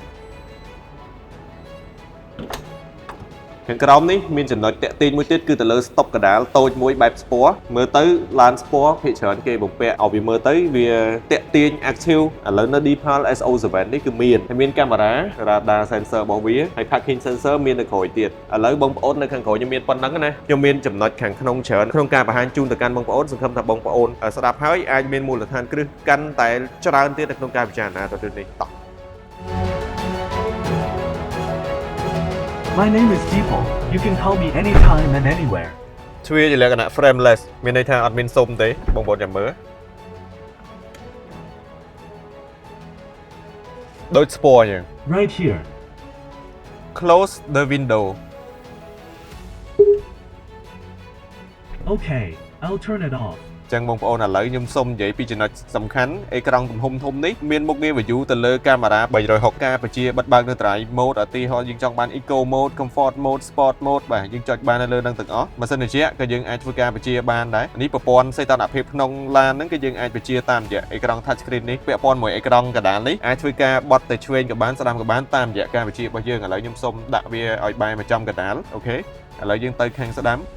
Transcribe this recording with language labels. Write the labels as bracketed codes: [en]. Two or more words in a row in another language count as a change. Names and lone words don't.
[km] ខាងក្រោមនេះមានចំណុចតាក់ទាញមួយទៀតគឺទៅលើ stop កដាលតូចមួយបែប sport មើលទៅឡាន sport ភាគច្រើនគេបំពាក់ឲ្យវាមើលទៅវាតាក់ទាញ active ឥឡូវនៅ Deepal S07 នេះគឺមានកាមេរ៉ា [en] radar sensor [km] របស់វាហើយ [en] parking sensor [km] មាននៅក្រោយទៀតឥឡូវបងប្អូននៅខាងក្រោយខ្ញុំមានប៉ុណ្ណឹងណាខ្ញុំមានចំណុចខាងក្នុងច្រើនក្នុងការបង្ហាញជូនទៅកាន់បងប្អូនសង្ឃឹមថាបងប្អូនស្ដាប់ហើយអាចមានមូលដ្ឋានគ្រឹះកាន់តែច្រើនទៀតនៅក្នុងការពិចារណាទៅនេះតោះ [en] My name is Deepal. You can call me anytime and anywhere. [km] ទ្វារជាលក្ខណៈ frameless មានន័យថាអត់មានសុំទេបងប្អូនចាំមើលដូចស្ពណ៌អញ្ចឹង [en] Right here. Close the window. Okay, I'll turn it off. [km] ចឹងបងប្អូនឥឡូវខ្ញុំសូមនិយាយពីចំណុចសំខាន់អេក្រង់ទំហំធំនេះមានមុខងារ view ទៅលើកាមេរ៉ា360ការបញ្ជាបិទបើកនៅ [en] drive mode [km] ឧទាហរណ៍យើងចង់បាន [en] eco mode comfort mode sport mode [km] បាទយើងចុចបាននៅលើនឹងទាំងអស់ម៉ាស៊ីនត្រជាក់ក៏យើងអាចធ្វើការបញ្ជាបានដែរនេះប្រព័ន្ធសីតុណ្ហភាពក្នុងឡានហ្នឹងគឺយើងអាចបញ្ជាតាមរយៈអេក្រង់ [en] touch screen [km] នេះពាក់ព័ន្ធមួយអេក្រង់កណ្ដាលនេះអាចធ្វើការបត់ទៅឆ្វេងក៏បានស្ដាំក៏បានតាមរយៈការបញ្ជារបស់យើងឥឡូវខ្ញុំសូមដាក់វាឲ្យបែរមកចំកណ្ដាលអូខេឥឡូវយើងទៅខាងស្ដាំ